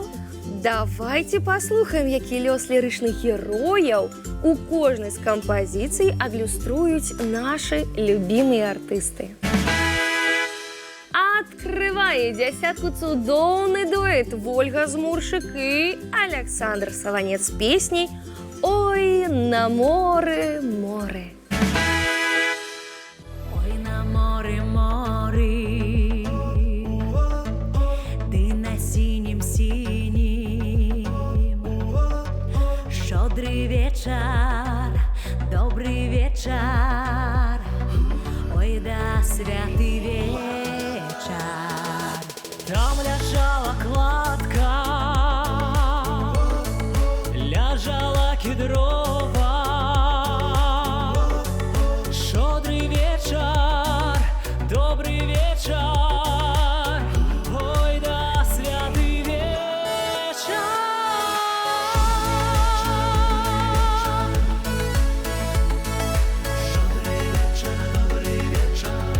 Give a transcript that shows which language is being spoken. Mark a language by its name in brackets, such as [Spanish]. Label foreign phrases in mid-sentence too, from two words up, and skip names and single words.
[Belarusian] Давайте паслухаем, які лёс лірычных герояў у кожнай з кампазіцый адлюструюць нашы любімыя артысты. Открывае дзясятку цудоўны дуэт Вольга Змуршык і Александр Саванец з песняй «Ой, на море, море». [Ukrainian] Ой, на море, море, ти на синім, щодрий вечір, добрий вечір, ой, да святий вечір. Там ляжала кладка, ляжала кедрова. Шодрий вечір, добрий вечір, ой да святий вечір. Шодрий вечір, добрий вечір.